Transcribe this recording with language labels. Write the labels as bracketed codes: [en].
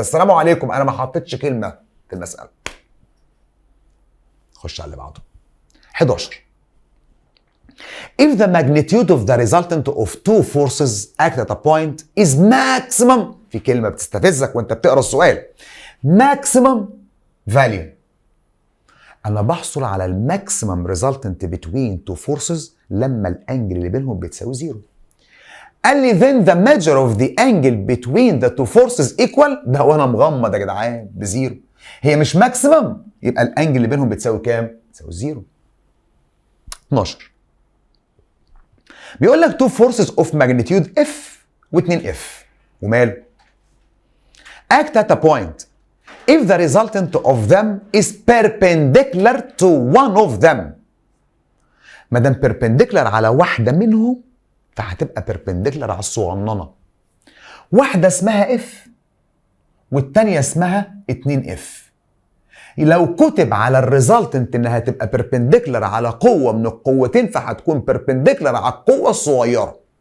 [ar] السلام عليكم، انا ما حطيتش كلمه في المساله. خش على اللي بعده. [en] 11 If the magnitude of the resultant of two forces act at a point is maximum، [ar] في كلمة بتستفزك وانت بتقرا السؤال، [en] maximum value. [ar] أنا بحصل على الماكسيمم [en] resultant between two forces [ar] لما الأنجل اللي بينهم بتساوي 0. قال لي [en] then the measure of the angle between the two forces equal، [ar] ده وأنا مغمض يا جدعان ب0. هي مش ماكسيمم، يبقى الأنجل اللي بينهم بتساوي كام؟ بتساوي 0. [en] 12 [ar] بيقول لك [en] two forces of magnitude F و2 F [ar] وماله؟ [en] act at a point if the resultant of them is perpendicular to one of them. [ar] ما دام perpendicular على واحدة منهم فهتبقى perpendicular على الصغننة. واحدة اسمها F والتانية اسمها 2F. لو كتب على الريزلتنت انها تبقى perpendicular على قوة من القوتين فهتكون perpendicular على القوة الصغيرة.